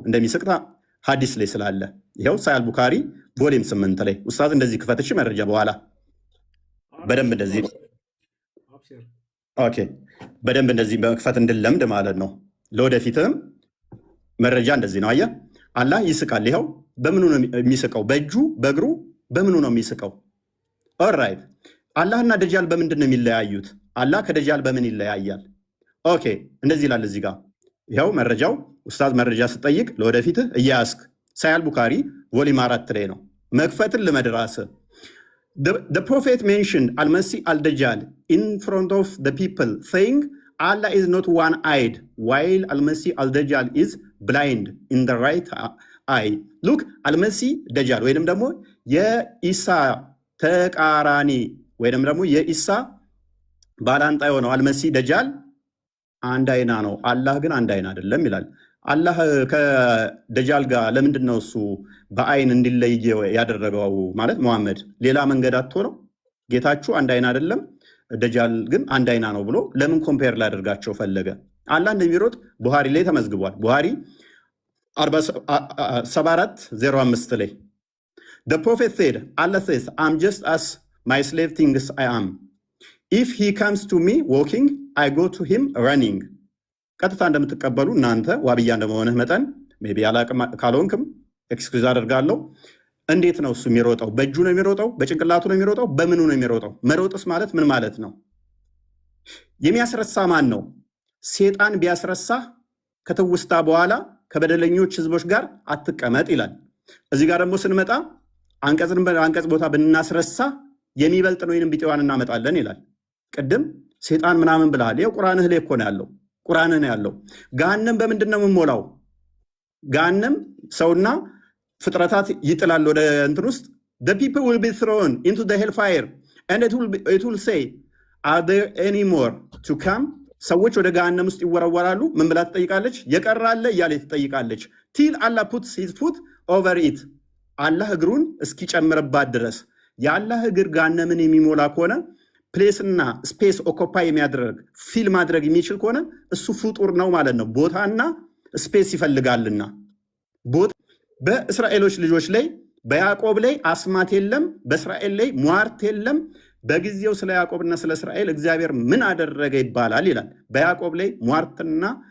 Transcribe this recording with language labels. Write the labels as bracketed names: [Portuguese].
[Amharic] እንደሚስቅታ ሀዲስ ላይ ስላለ ይኸው ሳይ አልቡካሪ ቮሊም 8 ላይ ኡስታዝ እንደዚህ ክፈትሽ መረጃ በኋላ በደንብ እንደዚህ ኦኬ በደንብ እንደዚህ በመክፈት እንድለምድ ማለት ነው። ለወደፊትም መረጃ እንደዚህ ነው። አየህ አላህ ይስቃል። ይኸው በምኑ ነው የሚስቀው? በእጁ በእግሩ በምኑ ነው የሚስቀው? ኦልራይት አላህና ደጃል በምንድን ነው የሚለያዩት? አላህ ከደጃል በምን ይለያያል? ኦኬ እንደዚህ ይላል እዚህ ጋር ይኸው መረጃው። ኡስታዝ መረጃ ስጠይቅ ለወደፊትህ እያያስክ ሳይ አልቡካሪ ቮሊም 4 ላይ ነው። መክፈትን ልመድራስ [English] The prophet mentioned Al-Masih al-Dajjal in front of the people, saying Allah is not one-eyed, while Al-Masih al-Dajjal is blind in the right eye. [Amharic] Look, Al-Masih Dajjal ወይንም ደግሞ የኢሳ ተቃራኒ ወይንም ደግሞ የኢሳ ባላንጣ የሆነው አልመሲህ ደጃል አንድ አይና ነው፣ አላህ ግን አንድ አይና አይደለም ይላል። አላህ ከደጃል ጋር ለምንድን ነው እሱ በአይን እንዲለይ ያደረገው? ማለት መሐመድ ሌላ መንገድ አጥቶ ነው? ጌታችሁ አንድ አይና አይደለም ደጃል ግን አንድ አይና ነው ብሎ ለምን ኮምፔር ላደርጋቸው ፈለገ? አላህ እንደሚሮጥ ቡሃሪ ላይ ተመዝግቧል። ቡሃሪ 74:05 ላይ [English] The prophet said, Allah says, I'm just as my slave thinks I am. If he comes to me walking, I go to him running. [Amharic] ቀጥታ እንደምትቀበሉ እናንተ ዋብያ እንደመሆንህ መጠን ሜይ ቢ አላቅም ካልሆንክም ኤክስኪውዝ አደርጋለሁ። እንዴት ነው እሱ የሚሮጠው? በእጁ ነው የሚሮጠው? በጭንቅላቱ ነው የሚሮጠው? በምኑ ነው የሚሮጠው? መሮጥስ ማለት ምን ማለት ነው? የሚያስረሳ ማን ነው? ሴጣን ቢያስረሳህ ከትውስታ በኋላ ከበደለኞች ህዝቦች ጋር አትቀመጥ ይላል። እዚህ ጋር ደግሞ ስንመጣ አንቀጽ ቦታ ብናስረሳ የሚበልጥ ነው ወይንም ቢጤዋን እናመጣለን ይላል። ቅድም ሴጣን ምናምን ብለሃል። ይኸው ቁርአንህ ላይ እኮ ነው ያለው። ቁርአንህ ነው ያለው። ገሃነም በምንድን ነው የምሞላው? ገሃነም ሰውና ፍጥረታት ይጥላል ወደ እንትን ውስጥ [English] the people will be thrown into the hellfire and it will say are there any more to come [Amharic] ሰዎች ወደ ገሃነም ውስጥ ይወረወራሉ። ምን ብላ ትጠይቃለች? የቀራለ እያለ ትጠይቃለች። [English] till Allah puts his foot over it [Amharic] አላህ እግሩን እስኪጨምርባት ድረስ። የአላህ እግር ገሃነምን የሚሞላ ከሆነ ፕሌስና ስፔስ ኦኮፓይ የሚያደርግ ፊል ማድረግ የሚችል ከሆነ እሱ ፍጡር ነው ማለት ነው። ቦታና ስፔስ ይፈልጋልና በእስራኤሎች ልጆች ላይ በያዕቆብ ላይ አስማት የለም፣ በእስራኤል ላይ ሟርት የለም። በጊዜው ስለ ያዕቆብና ስለ እስራኤል እግዚአብሔር ምን አደረገ ይባላል ይላል። በያዕቆብ ላይ ሟርትና